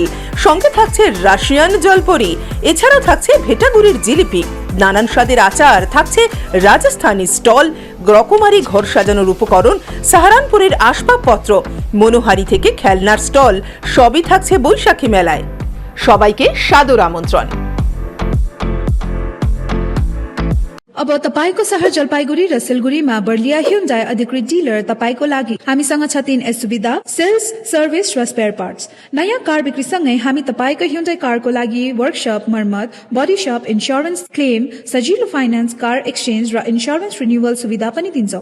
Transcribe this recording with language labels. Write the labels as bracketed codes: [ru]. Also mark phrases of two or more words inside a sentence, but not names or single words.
[bn] সঙ্গে থাকছে রাশিয়ান জলপরি। এছাড়াও থাকছে ভেটাগুড়ির জিলিপি, নানান স্বাদের আচার, থাকছে রাজস্থানী স্টল, রকমারি ঘর সাজানোর উপকরণ, সাহারানপুরের আসবাবপত্র, মনোহারি থেকে খেলনার স্টল, সবই থাকছে বৈশাখী মেলায়। সবাইকে সাদর আমন্ত্রণ। [ne] अब तपाईको शहर जलपाइगुडी र सिलगुडीमा बर्लिया ह्युन्डाई अधिकृत डिलर तपाईको लागि हामीसँग छ 3 सुविधा: सेल्स, सर्भिस र [en] spare parts. [ne] नयाँ कार बिक्रीसँगै हामी तपाईको ह्युन्डाई कारको लागि वर्कशप, मर्मत, [en] body shop, insurance claim, [ne] सजिलो फाइनान्स, [en] car exchange [ne] र [en] insurance renewal [ne] सुविधा पनि दिन्छौं।